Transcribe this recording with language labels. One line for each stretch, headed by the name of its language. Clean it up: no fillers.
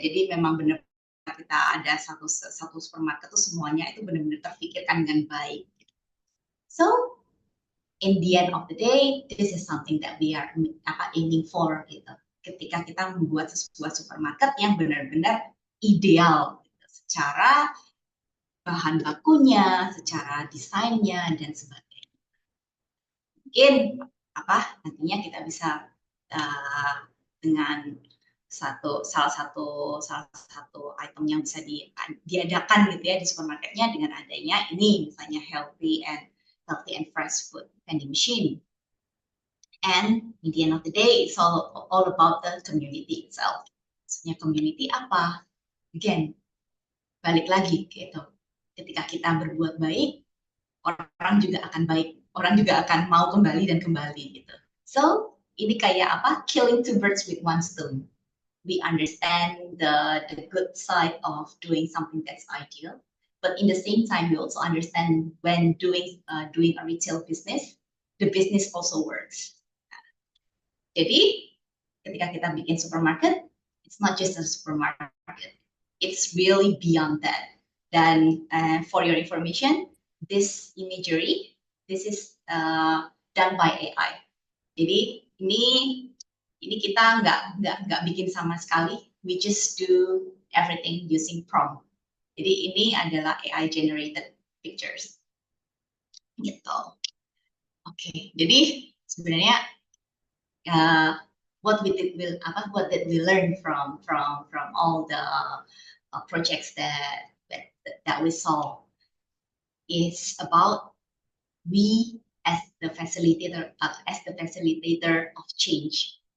Indonesian: Jadi memang benar kita ada satu supermarket itu semuanya itu benar-benar terpikirkan dengan baik.
English: So in the end of the day, this is something that we are aiming for
Indonesian: gitu. Ketika kita membuat sebuah supermarket yang benar-benar ideal gitu, secara bahan bakunya, secara desainnya dan sebagainya. Mungkin nantinya kita bisa dengan salah satu item yang bisa diadakan gitu ya di supermarketnya dengan adanya ini misalnya
English: healthy and fresh food vending machine. And in the end of the day, it's all about the community itself.
Indonesian: Maksudnya community apa? Again, balik lagi gitu. Ketika kita berbuat baik, orang juga akan baik, orang juga akan mau kembali dan kembali gitu. So ini kayak apa?
English: Killing 2 birds with 1 stone. We understand the good side of doing something that's ideal, but in the same time, we also understand when doing a retail business, the business also works.
Indonesian: Jadi ketika kita bikin supermarket,
English: it's not just a supermarket, it's really beyond that.
Indonesian: Dan
English: for your information, this imagery, this is done by AI.
Indonesian: Jadi ini kita nggak bikin sama sekali.
English: We just do everything using prompt.
Indonesian: Jadi ini adalah
English: AI generated pictures.
Indonesian: Gitu. Oke. Jadi sebenarnya
English: what did we learn from all the projects that we saw is about we as the facilitator of change.